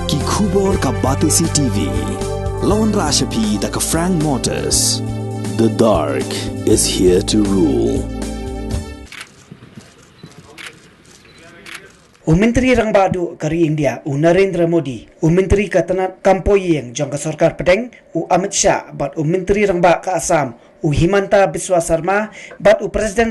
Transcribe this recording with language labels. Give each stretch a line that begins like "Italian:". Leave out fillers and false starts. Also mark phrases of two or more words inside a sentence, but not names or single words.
Khasi: Khubor ka Batisi TV. Lawan Rashapi da ka Frank Motors.
English: The dark is here to rule.
Khasi: Myntri rang badu kari India Narendra Modi Myntri ka tanat kampoyeng jong ka Sorkar Pedeng Amit Shah bat Myntri rang ba ka Assam Himanta Biswa Sarma bat Presiden